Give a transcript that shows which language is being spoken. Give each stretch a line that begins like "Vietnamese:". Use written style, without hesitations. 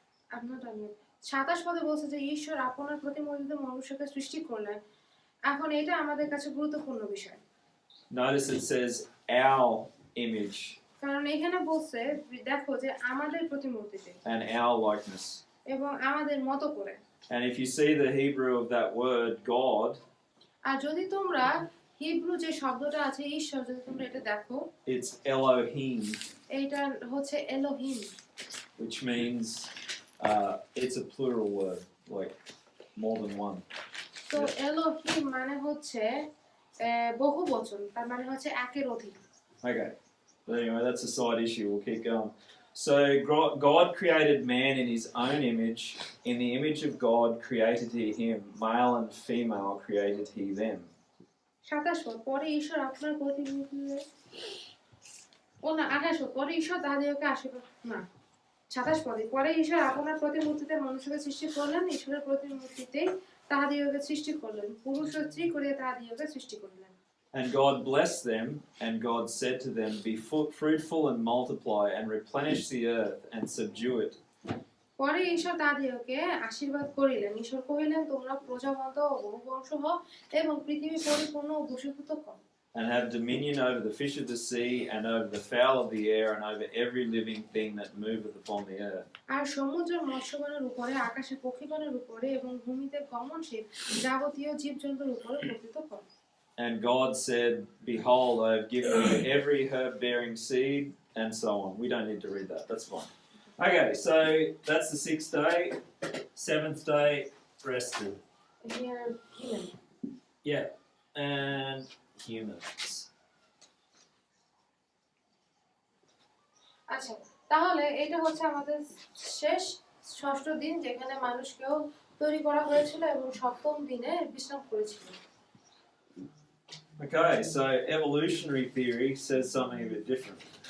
Bangla: আপনার জানেন 27 পদে বলছে যে ঈশ্বর আপনার প্রতিমূর্তিতে মনুষ্যকে সৃষ্টি করলেন। এখন এটা আমাদের কাছে গুরুত্বপূর্ণ বিষয়,
English: notice it says our image
Bangla: কারণ এখানে বলছে দেখো যে আমাদের প্রতিমূর্তিতে
English: and our likeness.
Bangla: এবং আমাদের মতো করে।
English: And if you see the Hebrew of that word God,
Bangla: আর যদি তোমরা হিব্রু যে শব্দটা আছে ঈশ্বর, যদি তোমরা এটা দেখো,
English: it's Elohim,
Bangla: এইটা হচ্ছে Elohim,
English: which means it's a plural word, like more than one.
Bangla: তো এলোহিম মানে হচ্ছে বহু বচন, তার মানে হচ্ছে একের অধিক।
English: Okay, but anyway, that's a side issue. We'll keep going. So God created man in his own image. In the image of God created he him. Male and female created he them.
Bangla: 27 পদ পরে ঈশ্বর আপনার প্রতিমূর্তিতে ও না 28 পদ পরে ঈশ্বর তাহাদিগকে আশীর্বাদ না 27 পদে পরে ঈশ্বর আপনার প্রতিমূর্তিতে মনুষ্যকে সৃষ্টি করলেন, ঈশ্বরের প্রতিমূর্তিতে তাহাদিগকে সৃষ্টি করলেন, পুরুষ ও স্ত্রী করিয়া তাহাদিগকে সৃষ্টি করলেন।
English: And God blessed them, and God said to them, Be fruitful and multiply, and replenish the earth, and subdue it.
Bangla: পরে ঈশ্বর তাহাদিগকে আশীর্বাদ করিলেন, ঈশ্বর কহিলেন তোমরা প্রজাবন্ত ও বহুবংশ হও এবং পৃথিবী পরিপূর্ণ ও বশীভূত করো।
English: And have dominion over the fish of the sea, and over the fowl of the air, and over every living thing that moveth upon the earth.
Bangla: আর সমুদ্রের মৎস্যগণের উপরে, আকাশে পক্ষীগণের উপরে এবং ভূমিতে গমনশীল যাবতীয় জীবজন্তুর উপরে কর্তৃত্ব করো।
English: And God said, Behold, I have given you every herb-bearing seed, and so on. We don't need to read that. That's fine. Okay, so that's the 6th day. 7th day, rested. Here, human. Yeah, and humans.
Bangla: আচ্ছা, তাহলে এটা হচ্ছে আমাদের শেষ ষষ্ঠ দিন, যেখানে মানুষকেও তৈরি করা হয়েছিল এবং সপ্তম দিনে বিশ্রাম করেছিল।
English: Okay, so evolutionary theory says something a bit different.